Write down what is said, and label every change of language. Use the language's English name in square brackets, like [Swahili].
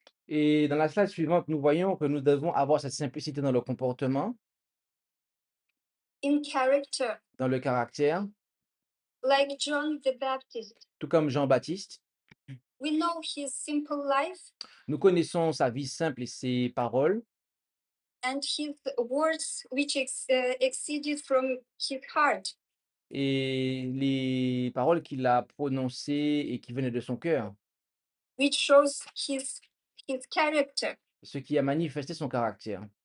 [French] Et dans la slide suivante, nous voyons que nous devons avoir cette simplicité dans le comportement, [English] in character, [French] dans le caractère, [English] like John the Baptist. [French] tout comme Jean-Baptiste. [English] We know his simple life [French] Nous connaissons sa vie simple et ses paroles [English] and his words which exceeded from his heart. [French] et les paroles qu'il a prononcées et qui venaient de son cœur, [English] Which shows his character, [French] ce qui a manifesté son caractère.